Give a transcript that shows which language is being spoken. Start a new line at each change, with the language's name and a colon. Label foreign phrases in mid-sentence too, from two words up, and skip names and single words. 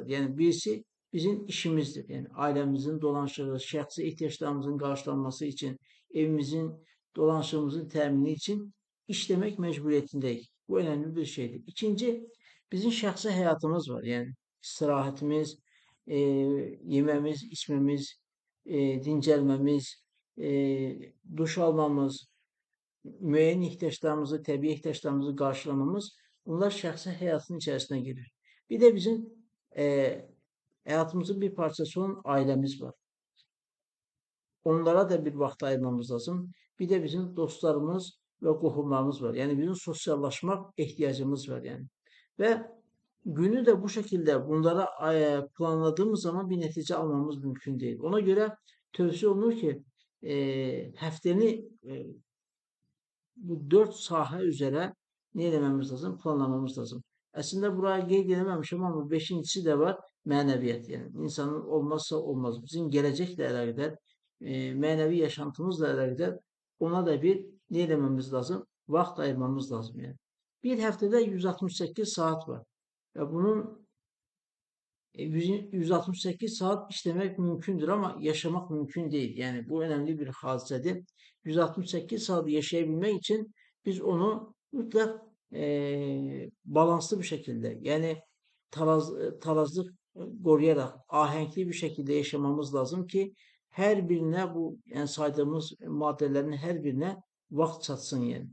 Turkish: Yani birisi bizim işimizdir. Yani ailemizin dolanışları, şahsi ihtiyaçlarımızın karşılanması için, evimizin dolanışımızın temini için işlemek mecburiyetindeyiz. Bu önemli bir şeydir. İkinci, bizim şahsi hayatımız var. Yani istirahatimiz, e, yememiz, içmemiz, dincelmemiz, duş almamız,
Azerbaijani: müəyyən ihtiyaçlarımızı, təbii ihtiyaçlarımızı qarşılamamız, bunlar şəxsi həyatın içərisinə girir. Bir də bizim həyatımızın bir parçası olan ailəmiz var. Onlara da bir vaxt ayırmamız lazım.
Turkish: Bir de bizim dostlarımız ve qohumlarımız var. Yani bizim sosyallaşmak ihtiyacımız var yani. Ve günü de bu şekilde bunlara planladığımız zaman bir netice almamız mümkün değil.
Azerbaijani: Ona göre tövsiye olunur ki həftəni bu dört saha üzere ne eləməmiz lazım? Planlamamız lazım. Aslında buraya qeyd eləməmişəm, amma beşincisi de var, mənəviyyat. Yəni insanın olmazsa olmaz. Bizim gələcəklə əlaqədar, mənəvi yaşantımızla əlaqədar ona da bir ne eləməmiz lazım? Vaxt ayırmamız lazım yəni. Bir həftədə 168 saat var.
Turkish: Və bunun 168 saat işlemek mümkündür ama yaşamak mümkün değil. Yani bu önemli bir hadisedir. 168 saat yaşayabilmek için biz onu mutlak balanslı bir şekilde yani tarazlık koruyarak ahenkli bir şekilde yaşamamız lazım ki her birine bu yani saydığımız maddelerin her birine vaxt çatsın yani.